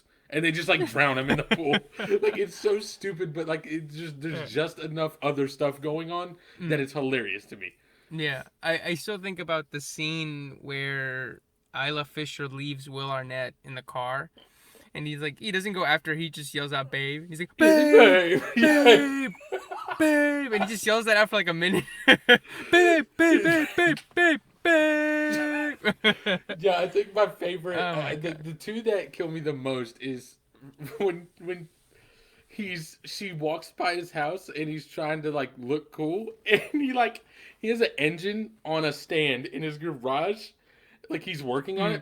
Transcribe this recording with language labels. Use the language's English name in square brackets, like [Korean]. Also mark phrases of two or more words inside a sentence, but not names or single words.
[English] And they just like drown him in the pool. Like it's so stupid, but like it's just there's just enough other stuff going on that it's hilarious to me. Yeah, I still think about the scene where Isla Fisher leaves Will Arnett in the car, and he's like, he doesn't go after, he just yells out, "Babe!" He's like, He's like, "Babe, babe, yeah. babe, babe," and he just yells that out for like a minute. Babe, babe, babe, babe, babe, babe. Yeah, I think my favorite, Oh my the god. the two that kill me the most is when she walks by his house and he's trying to like look cool and he has an engine on a stand in his garage, like he's working on it.